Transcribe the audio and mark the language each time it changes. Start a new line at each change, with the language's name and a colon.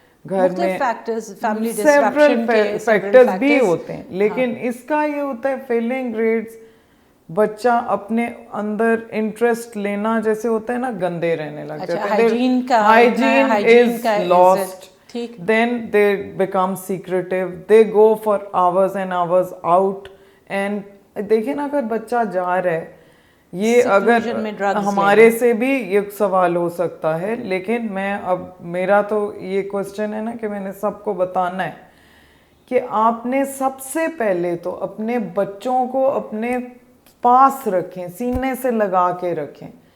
Urdu: گھر میں several factors بھی ہوتے ہیں، لیکن اس کا یہ ہوتا ہے فیلنگ گریڈز، بچہ اپنے اندر انٹرسٹ لینا جیسے ہوتا ہے نا، گندے رہنے لگ جاتے ہیں،
English: Hygiene is lost. Then they become secretive, they go for hours and hours out.
Urdu: And دیکھیں نا اگر بچہ جا رہا ہے، یہ اگر ہمارے سے بھی یہ سوال ہو سکتا ہے، لیکن میرا تو یہ کوشچن ہے نا کہ میں نے سب کو بتانا ہے کہ آپ نے سب سے پہلے تو اپنے بچوں کو اپنے پاس رکھیں، سینے سے لگا کے رکھیں.